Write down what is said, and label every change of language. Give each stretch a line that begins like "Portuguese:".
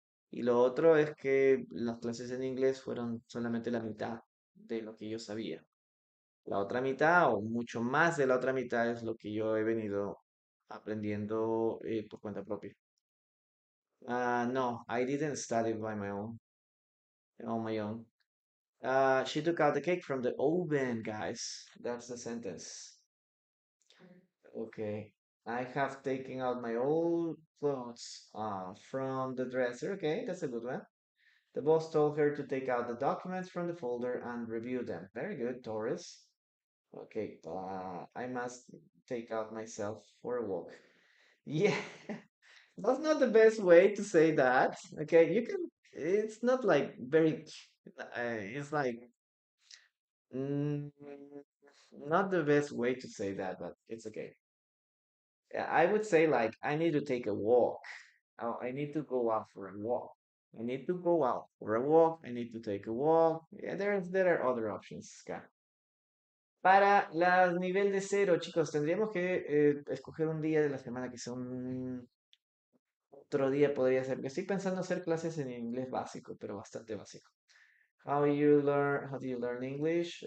Spanish: Y lo otro es que las clases en inglés fueron solamente la mitad de lo que yo sabía. La otra mitad, o mucho más de la otra mitad, es lo que yo he venido aprendiendo por cuenta propia.
English: No, I didn't study by my own, on my own. She took out the cake from the oven, guys. That's the sentence. Okay. I have taken out my old clothes from the dresser. Okay, that's a good one. The boss told her to take out the documents from the folder and review them. Very good, Taurus. Okay, I must take out myself for a walk. Yeah, that's not the best way to say that. Okay, you can, it's not like very, it's like, mm, not the best way to say that, but it's okay. Yeah, I would say like, I need to take a walk. Oh, I need to go out for a walk. I need to go out for a walk. I need to take a walk. Yeah, there are other options, Ska.
Spanish: Para la nivel de cero, chicos, tendríamos que escoger un día de la semana, que sea un otro día podría ser. Que estoy pensando hacer clases en inglés básico, pero bastante básico.
English: How do you learn English?